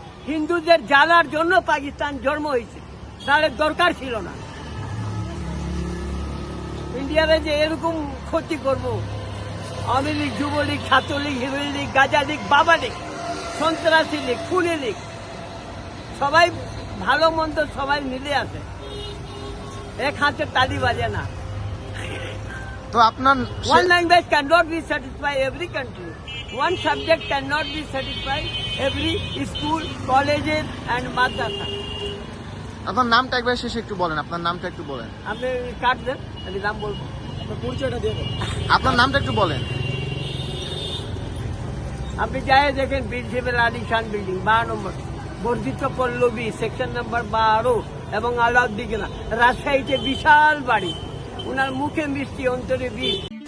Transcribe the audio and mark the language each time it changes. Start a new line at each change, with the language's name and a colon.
Bangla: হিন্দুদের জ্বালার জন্য পাকিস্তান জন্ম হয়েছে, তাহলে দরকার ছিল না ইন্ডিয়ারে যে এরকম ক্ষতি করবো। আওয়ামী লীগ, যুবলীগ, ছাত্রলীগ, হিরোইন লীগ, গাজা লীগ, বাবা লীগ, সন্ত্রাসী লীগ, খুনি লীগ, সবাই ভালো মন্দ সবাই মিলে আছে, এক হাতে তালি বাজে না। তো আপনার
English: One language cannot be satisfied every country. One subject cannot be satisfied every school, colleges and madrasa.
Bangla: আপনার নামটা একবার শেষে একটু বলেন, আপনার নামটা একটু বলেন। আপনি কাট দেন, আমি নাম বলবো। পরিচয়টা দিয়ে দেন। আপনার নামটা একটু বলেন। আপনি যাই দেখেন বিলসেবেল আলী খান বিল্ডিং 12 নম্বর, বর্ধিত পল্লবী, সেকশন নাম্বার 12 এবং আলাউদ্দিন। রাজশাহীতে বিশাল বাড়ি, ওনার মুখে মিষ্টি, অন্তরে বিষ।